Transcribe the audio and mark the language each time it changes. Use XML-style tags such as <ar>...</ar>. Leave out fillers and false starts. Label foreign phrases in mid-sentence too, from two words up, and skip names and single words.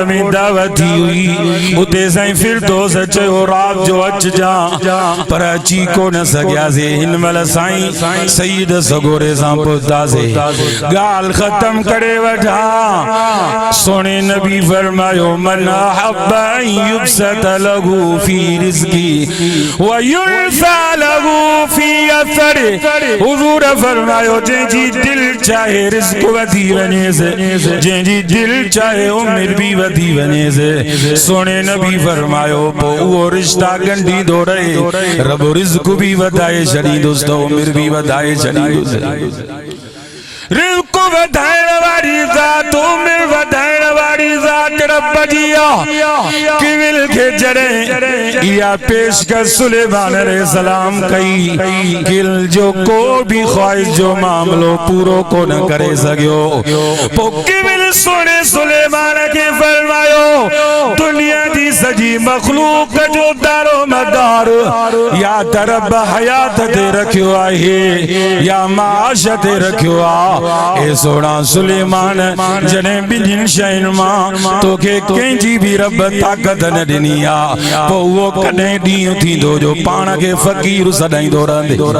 <sd>दावत थी हुई उते साईं फिरदौस चयो रात जो अच जा पर अची कोन सघिया से हिन महिल साईं सईद सगोरे सां पहुतासे गाल खत्म करे वठा सोने नबी फरमायो</sd> <ar>من أحب يبسط له في رزقي ويرفع له في أثري</ar> <sd>हुज़ूर फरमायो जंहिंजी दिल चाहे रिज़्क़ वधी वञे से जंहिंजी दिल चाहे उमिर भी वधी वञे से सोने नबी फरमायो पोइ उहो रिश्ता ॻंढींदो रहे रब रिज़्क़ भी वधाए छॾींदुसि त उमिर भी वधाए छॾींदुसि रिज़्क़ वधाइण वारी ज़ात उमिर वधाइण वारी ज़ात रब जी आहे किविल खे जॾहिं इहा पेशकश सुलेमान अलैहिस्सलाम कई किल जो को भी ख्वाहिश जो मामलो पूरो कोन करे सघियो पोइ किविल सोने सुलेमान खे फरमायो दुनिया जी सॼी मख़लूक जो दारो मदार या त रब हयात ते रखियो आहे या माश ते रखियो आहे ए सोना सुलेमान जॾहिं ॿिन्हिनि शयुनि मां तोखे कंहिंजी भी रब ताक़त न ॾिनी आहे पोइ उहो कॾहिं ॾींहुं थींदो जो पाण खे फ़क़ीर सॾाईंदो रहंदे</sd>